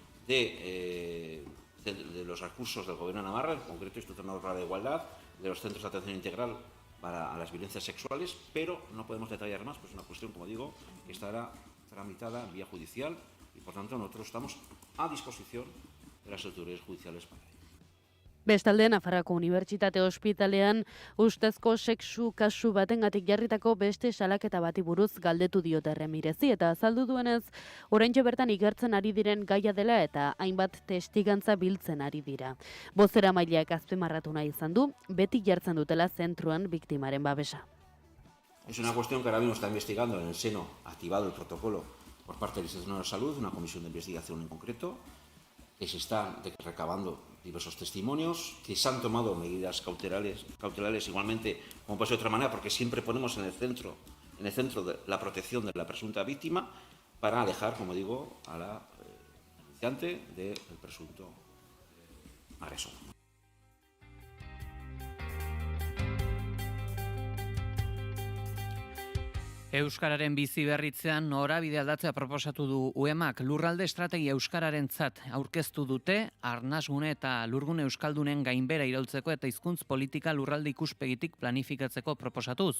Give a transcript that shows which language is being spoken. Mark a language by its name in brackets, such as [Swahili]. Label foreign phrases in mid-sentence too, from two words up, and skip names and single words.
[Spanish] de los recursos del Gobierno de Navarra, en concreto Instituto Navarro de Igualdad, de los centros de atención integral para las violencias sexuales, pero no podemos detallar más, pues es una cuestión, como digo, que estará tramitada en vía judicial y por tanto nosotros estamos a disposición de las autoridades judiciales para ello. [Basque] Bestalde, Nafarroako Unibertsitate Ospitalean ustezko sexu kasu batengatik jarritako beste salaketa bati buruz galdetu diote Ramirezi eta azaldu duenez, oraintxe bertan ikertzen ari diren gaia dela eta hainbat testigantza biltzen ari dira. Bozeramaileak azpimarratu nahi izan du, beti jartzen dutela zentruan biktimaren babesa. [Spanish] Es una cuestión que ahora mismo está investigando en el seno, activado el protocolo por parte del Instituto de Salud, una comisión de investigación en concreto, que se está recabando diversos testimonios, que se han tomado medidas cautelares igualmente, como puede ser de otra manera, porque siempre ponemos en el centro de la protección de la presunta víctima para alejar, como digo, a la denunciante del presunto agresor. [Basque] Euskararen bizi berritzean norabide aldatzea proposatu du UEMak. Lurralde estrategia euskararentzat aurkeztu dute arnasgune eta lurgune euskaldunen gainbera iraultzeko eta hizkuntz politika lurralde ikuspegitik planifikatzeko proposatuz.